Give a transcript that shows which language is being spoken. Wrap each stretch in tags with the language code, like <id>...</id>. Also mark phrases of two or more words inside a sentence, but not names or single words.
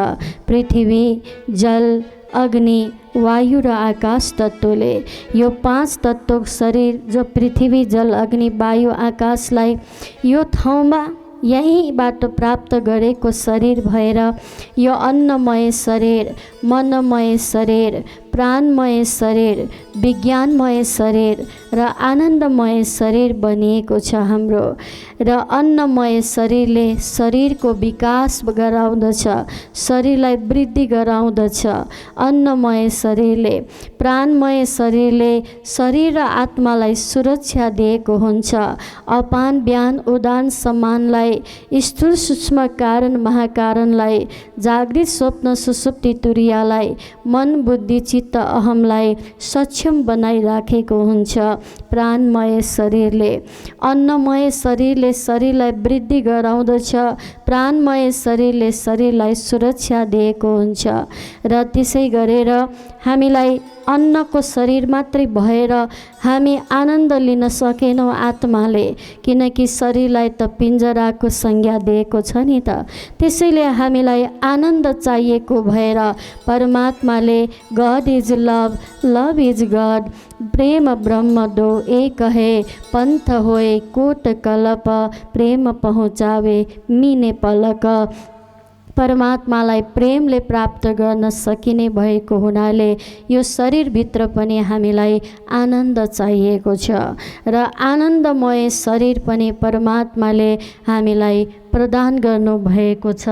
<ne>पृथ्वी जल अग्नि वायु र आकाश तत्त्वले, यो 5 तत्त्व शरीर जो पृथ्वी जल अग्नि वायु आकाशलाई यो ठाउँमा यहीँबाट प्राप्त गरेको शरीर भएर यो अन्नमय शरीर, मनमय शरीर, प्राणमय शरीर, विज्ञानमय शरीर र आनन्दमय शरीर बनिएको छ हाम्रो। र अन्नमय शरीरले शरीरको विकास गराउँदछ, शरीरलाई वृद्धि गराउँदछ। अन्नमय शरीरले, प्राणमय शरीरले शरीर र आत्मालाई सुरक्षा दिएको हुन्छ। अपान व्यान उदान सम्मानलाई, स्थूल सूक्ष्म कारण महाकारणलाई, जागृत स्वप्न सुसुप्ति तुरियालाई, मन बुद्धि चित्त अहमलाई सक्षम बनाइराखेको हुन्छ। प्राणमय शरीरले, अन्नमय शरीरले शरीरलाई वृद्धि गराउँदछ, प्राणमय शरीरले शरीरलाई सुरक्षा दिएको हुन्छ। र त्यसै गरेर हामीलाई अन्नको शरीर मात्रै भएर हामी आनन्द लिन सकेनौँ आत्माले, किनकि शरीरलाई त पिञ्जराको संज्ञा दिएको छ नि त। त्यसैले हामीलाई आनन्द चाहिएको भएर परमात्माले</ne> <en>God is love, love is God,</en> <hi>प्रेम ब्रह्म दो एक है, पंथ होए कोट कलप, प्रेम पहुँचावे मिने पलक।</hi> <ne>परमात्मालाई प्रेमले प्राप्त गर्न सकिने भएको हुनाले यो शरीरभित्र पनि हामीलाई आनन्द चाहिएको छ र आनन्दमय शरीर पनि परमात्माले हामीलाई प्रदान गर्नु भएको छ।</ne>